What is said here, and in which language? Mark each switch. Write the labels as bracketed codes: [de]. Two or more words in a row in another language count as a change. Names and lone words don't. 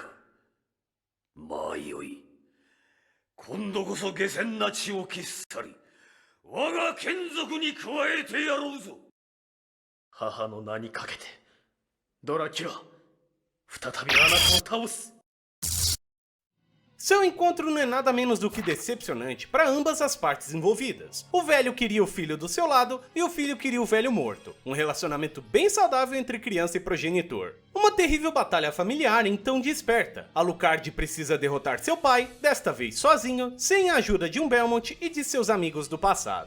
[ja] まあよい。今度こそ下賤な血を消し去り、我が眷属に加えてやろうぞ。母の名にかけて、ドラキュラ、再びあなたを倒す。 [pt] Seu encontro não é nada menos do que decepcionante para ambas as partes envolvidas. O velho queria o filho do seu lado e o filho queria o velho morto. Um relacionamento bem saudável entre criança e progenitor. Uma terrível batalha familiar então desperta. Alucard precisa derrotar seu pai, desta vez sozinho, sem a ajuda de um Belmont e de seus amigos do passado.